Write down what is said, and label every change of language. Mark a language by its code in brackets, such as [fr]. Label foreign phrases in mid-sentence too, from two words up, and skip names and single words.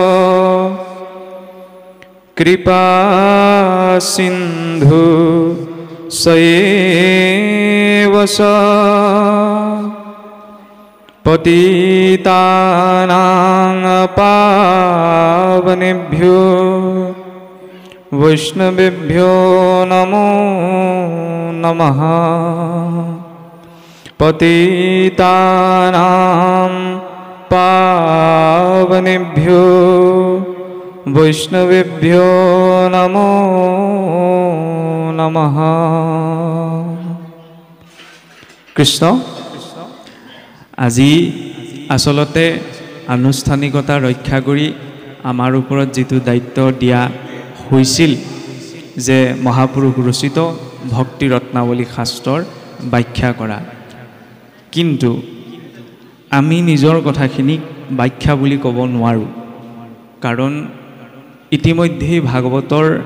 [sa] कृपासिन्धु सएव सा पतितानां पावनेभ्यो वैष्णवेभ्यो नमो नमः पतितानां पावनेभ्यो वैष्णवेभ्यो नमो नमः। [as] कृष्ण আজি আসলতে আনুষ্ঠানিকতা ৰক্ষা কৰি আমাৰ ওপৰত যেটো দায়িত্ব দিয়া হৈছিল যে মহাপুৰুষ ৰচিত ভক্তি ৰত্নাৱলী শাস্ত্ৰৰ ব্যাখ্যা কৰা, কিন্তু আমি নিজৰ কথাখিনি ব্যাখ্যা বুলি ক'ব নোৱাৰো, কাৰণ ইতিমধ্যে ভাগৱতৰ